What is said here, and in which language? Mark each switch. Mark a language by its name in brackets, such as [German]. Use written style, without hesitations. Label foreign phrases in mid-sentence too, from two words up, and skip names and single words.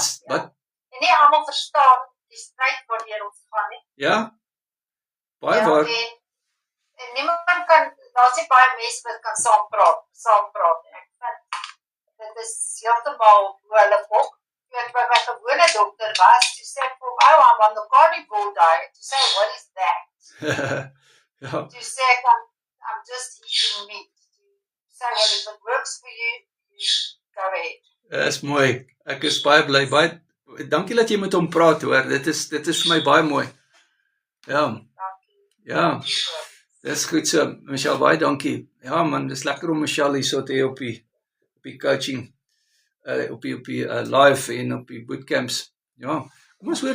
[Afrikaans] en nie almal verstaan die stryd waardeur ons gaan nie, ja, baie waar, en niemand kan, daar's nie baie mense wat kan saam praat, en ek vind, dit is heeltemal hoe hulle ook, ek by my gewone dokter was, toe sê ek vir hom, [English] I'm on the carnivore diet, [Afrikaans] toe sê, [English] what is that? [Afrikaans] ja. Toe sê ek, [English] I'm just eating meat, [Afrikaans] toe sê, [English] well, if it works for you, go ahead. [Afrikaans] Dis mooi, ek is baie bly, dankie dat jy met hom praat hoor, dit is vir my baie mooi, ja, ja, dis goed so, Michelle, baie dankie, ja man, dis lekker om Michelle hier so te hê op die coaching, op die live en op die bootcamps, ja, kom ons hoor